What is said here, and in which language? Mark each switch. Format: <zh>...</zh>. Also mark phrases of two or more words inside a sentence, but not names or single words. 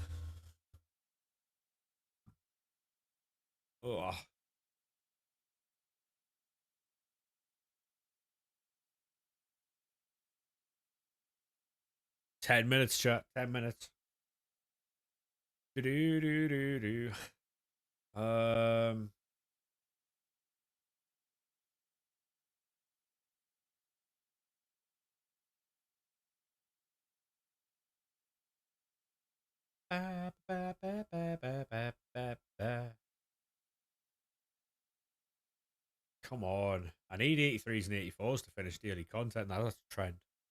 <en>Ugh. $10, chat. 10 minutes. Do do do do do. Um. Ba, ba, ba, ba, ba, ba, ba, ba. Come on. I need 83s and 84s to finish daily content. Now that's a trend.</en>